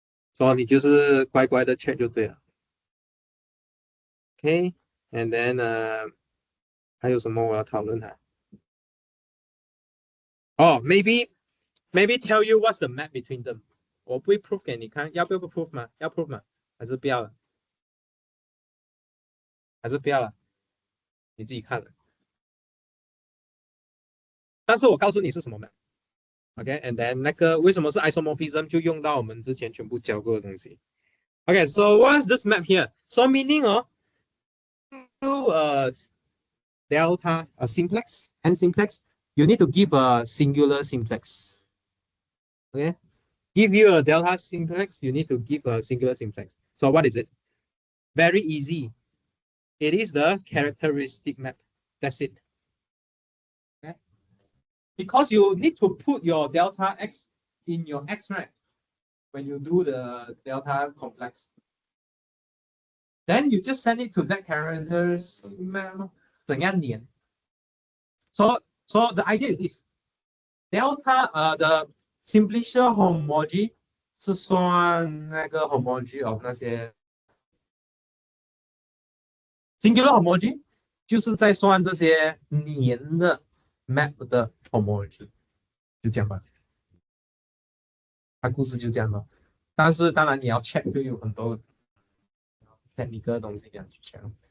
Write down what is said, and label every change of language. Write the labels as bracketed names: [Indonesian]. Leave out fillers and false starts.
[Chinese] 所以你就是乖乖的 check 就对了。 [English] Okay, and then [Chinese] 还有什么我要讨论哈？ [English] 哦，maybe tell you what's the map between them。 [Chinese] 我不会 proof 给你看，要不要 proof 吗？要 proof 吗？还是不要了？还是不要了？你自己看了。但是我告诉你是什么 map。 [English] Okay, and then [Chinese] 那个为什么是 isomorphism 就用到我们之前全部教过的东西。 [English] Okay, so what's this map here? So meaning delta simplex and simplex, you need to give a singular simplex. Okay, give you a delta simplex, you need to give a singular simplex. So what is it? Very easy. It is the characteristic map. That's it. Okay, because you need to put your delta x in your x, right? When you do the delta complex, then you just send it to that characteristic map. [Chinese] 怎样连 [English] So the idea is this. [Chinese] Delta [English] the simplicial homology [Chinese] 是算那个 homology of 那些 singular homology 就是在算这些连的 map 的 homology，就这样吧。它故事就这样了。但是当然你要 check 就有很多 technical 的东西这样去 check。